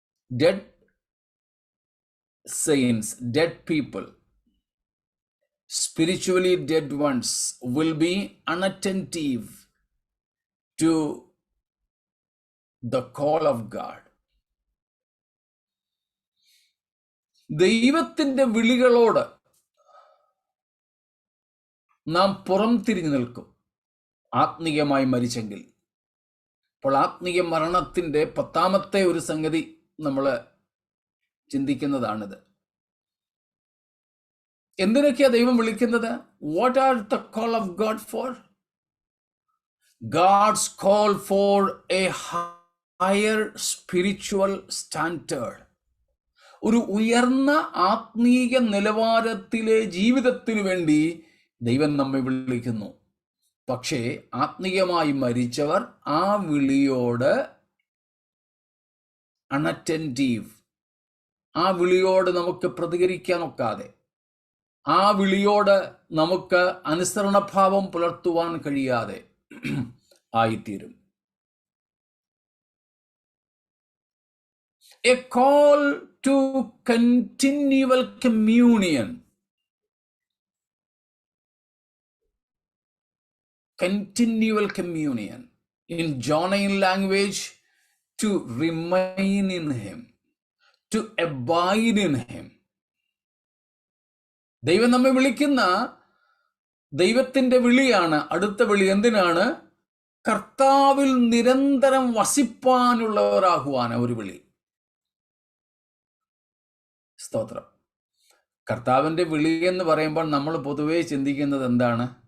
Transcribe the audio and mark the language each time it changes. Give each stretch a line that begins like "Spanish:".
English: Dead saints, dead people, spiritually dead ones will be unattentive to the call of God.
Malayalam: ദൈവത്തിൻ്റെ വിളികളോട് നാം പുറം തിരിഞ്ഞു നിൽക്കും ആത്മീയമായി മരിച്ചെങ്കിൽ. അപ്പോൾ ആത്മീയ മരണത്തിൻ്റെ 10ാമത്തെ ഒരു സംഗതി നമ്മൾ ചിന്തിക്കുന്നതാണിത്. എന്തിനൊക്കെയാ ദൈവം വിളിക്കുന്നത്?
English: What are the call of God for? God's call for a higher spiritual standard.
Malayalam: ഒരു ഉയർന്ന ആത്മീയ നിലവാരത്തിലെ ജീവിതത്തിനു വേണ്ടി ദൈവം നമ്മെ വിളിക്കുന്നു. പക്ഷേ ആത്മീയമായി മരിച്ചവർ ആ വിളിയോട് അൺഅറ്റൻറ്റീവ്, ആ വിളിയോട് നമുക്ക് പ്രതികരിക്കാൻ ഒക്കാതെ, ആ വിളിയോട് നമുക്ക് അനുസരണഭാവം പുലർത്തുവാൻ കഴിയാതെ ആയിത്തീരും.
English: A call to continual communion. Continual communion. In Johannine language, to remain in him, to abide in him.
Malayalam: ദൈവം നമ്മെ വിളിക്കുന്ന ദൈവത്തിൻ്റെ വിളിയാണ് അടുത്ത വിളി. എന്തിനാണ്? കർത്താവിൽ നിരന്തരം വസിപ്പാനുള്ളവരാകുവാൻ ഒരു വിളി. സ്തോത്രം. കർത്താവിൻ്റെ വിളി എന്ന് പറയുമ്പോൾ നമ്മൾ പൊതുവേ ചിന്തിക്കുന്നത് എന്താണ്?